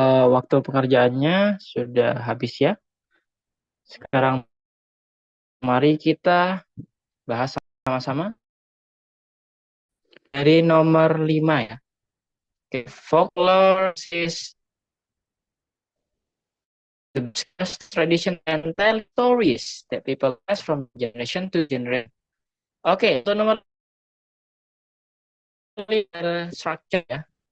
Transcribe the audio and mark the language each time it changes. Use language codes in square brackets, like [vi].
[id] Waktu pengerjaannya sudah habis ya. Sekarang mari kita bahas sama-sama dari nomor 5 ya. [en] Oke, folklore is the best tradition and tell stories that people pass from generation to generation. [id] Oke, untuk nomor 5 structure ya.